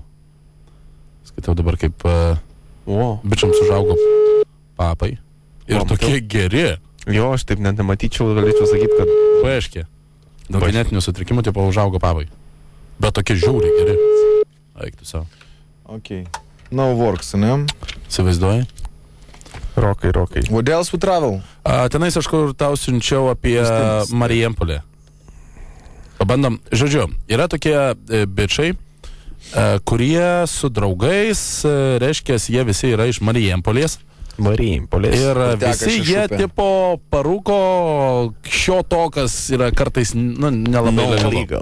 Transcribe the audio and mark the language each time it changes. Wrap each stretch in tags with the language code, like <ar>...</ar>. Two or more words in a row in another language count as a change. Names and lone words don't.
<lt>Skaitau dabar kaip bičiams užaugo papai. Ir tokie geri. Jo, aš taip net nematyčiau, galėčiau sakyti, kad... Paaiškė. Daug genetinių sutrikimų tipo užaugo papai. Bet tokie žiauriai geri. Eik tu savo.</lt> <en>Okay. No works,</en> <lt>ne? Įsivaizduoji? Rokai.</lt> <en>What else we travel?</en> <lt>Tenais aš kur tau siunčiau apie Marijampolę. Pabandom. Žodžiu, yra tokie bičiai, kurie su draugais, reiškia, jie visi yra iš Marijampolės. Ir visi jie tipo parūko šio to, kas yra kartais nelabai legalu.</lt>